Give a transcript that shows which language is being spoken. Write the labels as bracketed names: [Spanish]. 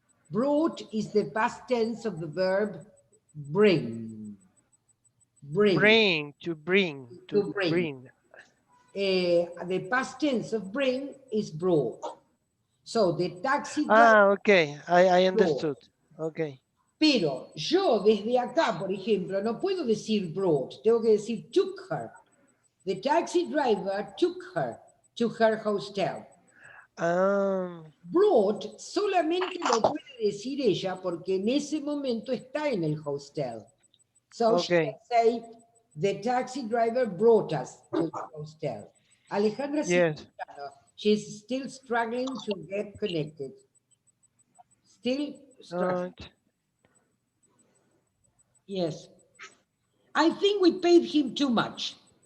[English] Brought is the past tense of the verb bring. Bring, Bring, to bring, to to bring. bring. The past tense of bring is brought. So the taxi driver Ah, okay. I brought. understood. Okay. [Spanish] Pero yo desde acá, por ejemplo, no puedo decir brought, tengo que decir [English] took her. The taxi driver took her to her hostel. Um, [Spanish] Brought solamente lo puede decir ella porque en ese momento está en el hostel. [English] So she can okay. say, the taxi driver brought us to the hostel. Alejandra, Yes. she's still struggling to get connected. Still struggling. Yes. I think we paid him too much.